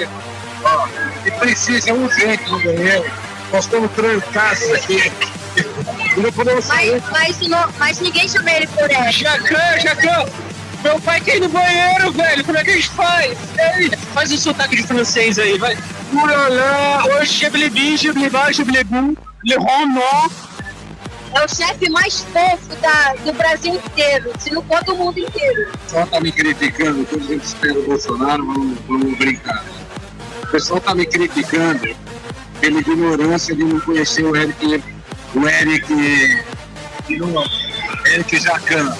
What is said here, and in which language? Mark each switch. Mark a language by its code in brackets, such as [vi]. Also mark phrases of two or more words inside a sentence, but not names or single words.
[pt] Ó, e precisa urgente no banheiro. Nós estamos trancados aqui. E não podemos sair. mas ninguém chama ele por Eric. Jacan! Meu pai quer ir no banheiro, velho! Como é que a gente faz? Ei, faz um sotaque de francês aí, vai. Ulala, hoje je blé bi, je blé bas, je blé bou, le rond É o chefe mais fofo do Brasil inteiro, se não for do mundo inteiro. O pessoal tá me criticando, toda a gente espera o Bolsonaro, vamos brincar. O pessoal tá me criticando pela ignorância de não conhecer o Eric Jacan.